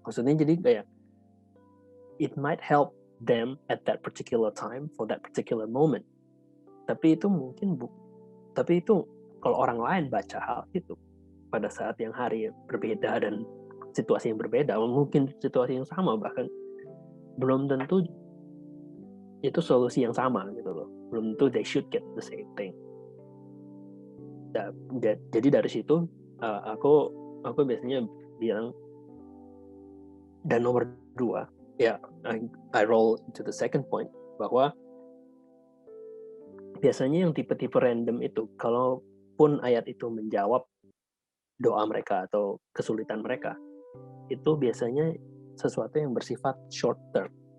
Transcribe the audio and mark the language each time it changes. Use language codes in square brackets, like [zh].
[en] Maksudnya jadi kayak it might help them at that particular time for that particular moment. [id] Tapi itu kalau orang lain baca hal itu pada saat yang hari berbeda dan situasi yang berbeda, mungkin situasi yang sama, bahkan belum tentu itu solusi yang sama gitu loh. [en] Belum tentu they should get the same thing. [id] Jadi dari situ aku biasanya bilang, dan nomor 2, ya I roll into the second point, bahwa biasanya yang tipe-tipe random itu, kalaupun ayat itu menjawab doa mereka atau kesulitan mereka, itu biasanya sesuatu yang bersifat short term.